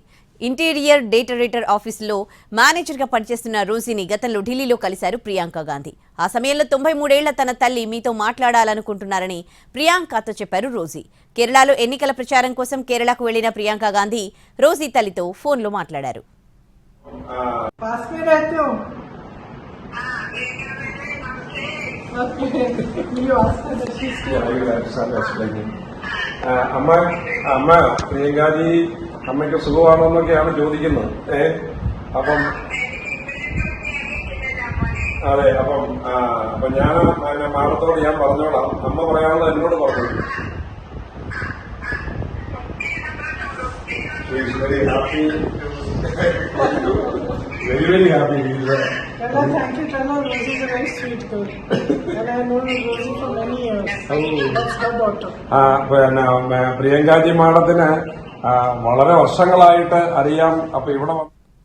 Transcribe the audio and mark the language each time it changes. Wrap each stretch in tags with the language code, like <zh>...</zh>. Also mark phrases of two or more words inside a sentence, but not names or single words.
<te>ఇంటీరియర్ డేటరేటర్ ఆఫీసులో మేనేజర్గా పనిచేస్తున్న రోజీని గతంలో ఢిల్లీలో కలిశారు ప్రియాంక గాంధీ. ఆ సమయంలో 93 ఏళ్ల తన తల్లి మీతో మాట్లాడాలనుకుంటున్నారని ప్రియాంకతో చెప్పారు రోజీ. కేరళలో ఎన్నికల ప్రచారం కోసం కేరళకు వెళ్లిన ప్రియాంక గాంధీ రోజీ తల్లితో ఫోన్లో మాట్లాడారు.</te> <ml>അമ്മ പ്രിയങ്കാജി അമ്മയ്ക്ക് സുഖമാണോന്നൊക്കെയാണ് ചോദിക്കുന്നത്. അപ്പം അതെ, അപ്പം ഞാൻ മാഡത്തോട് ഞാൻ പറഞ്ഞോളാം. അമ്മ പറയാനുള്ളത് എന്നോട് പറഞ്ഞു.</ml> <en>very happy, very happy. Tell her thank you. Tell her Rosie is a very sweet girl. And I have known Rosie for many years. That's her daughter.</en> <ml>പിന്നെ പ്രിയങ്കാജി മാഡത്തിന് വളരെ വർഷങ്ങളായിട്ട് അറിയാം. അപ്പൊ ഇവിടെ</ml>